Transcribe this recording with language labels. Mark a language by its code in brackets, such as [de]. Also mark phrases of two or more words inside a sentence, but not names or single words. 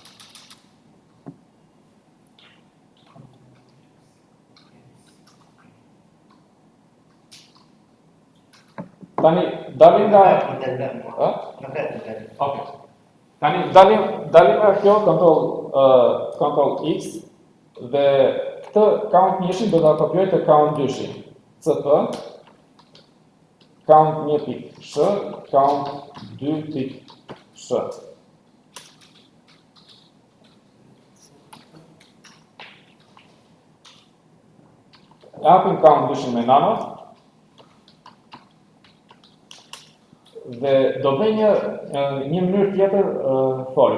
[sq] Tani dalim nga Okay. Tani dalim nga kjo Ctrl X dhe këtë count 1-shin do ta kopjoj te count 2-shin. CP count 1.sh count 2.sh. Japim count 2-shin me nanot. Dhe do bëj një mënyrë tjetër for.